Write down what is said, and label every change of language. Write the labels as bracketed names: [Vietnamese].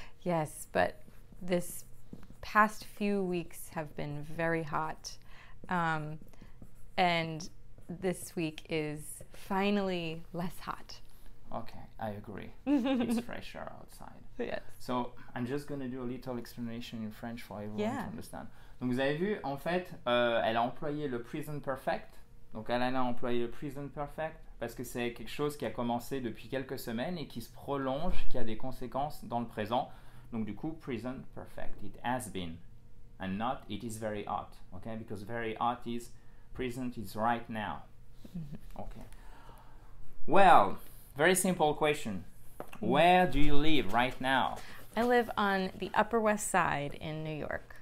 [English] Yes, but this past few weeks have been very hot. And this week is finally less hot. Okay, I agree. It's fresher outside. Yes. So I'm just going to do a little explanation in French for everyone Yeah. to understand. [French] Donc vous avez vu, en fait, elle a employé le present perfect. Donc elle a employé le present perfect parce que c'est quelque chose qui a commencé depuis quelques semaines et qui se prolonge, qui a des conséquences dans le présent. Donc du coup, [English] present perfect. It has been. And not, it is very hot. Okay? Because very hot is present, is right now. Okay. Well, very simple question. Where do you live right now? I live on the Upper West Side in New York.